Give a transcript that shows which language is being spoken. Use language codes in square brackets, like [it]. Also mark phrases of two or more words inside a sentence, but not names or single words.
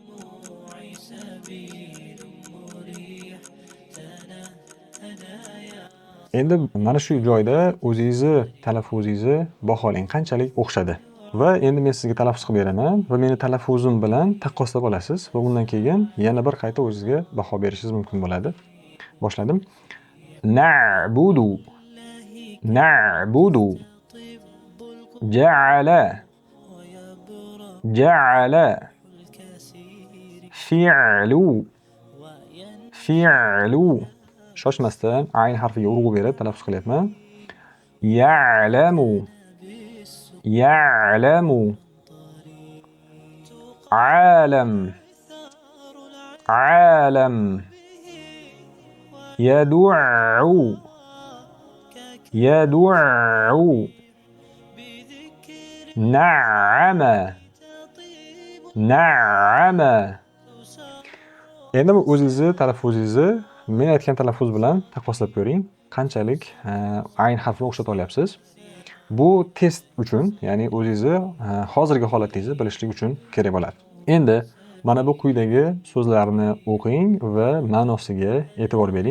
[uz] Endi mana shu joyda o'zingizni talaffuzingizni baholang, qanchalik o'xshadi. Va endi men sizga talaffuz qilib beraman va meni talaffuzim bilan taqqoslab olasiz va undan keyin yana bir qayta o'zingizga baho berishingiz mumkin bo'ladi. Boshladim. [ar] نعبد نعبد جعل جعل فعل فعل [uz] shoshmasdan ayn harfiga urg'u berib talaffuz qilyapman. [ar] يعلم يعلم ألم ألم يدعو يدعو نعم نعم. [uz] Endi o'zingizni talaffuzingizni men aytgan talaffuz bilan taqqoslab ko'ring. Qanchalik ayn harfini o'xshata olyapsiz. Bu test uchun, ya'ni o'zingizni hozirgi holatingizni bilishlik uchun kerak bo'ladi. Endi mana bu quyidagi so'zlarni o'qing va ma'nosiga e'tibor bering.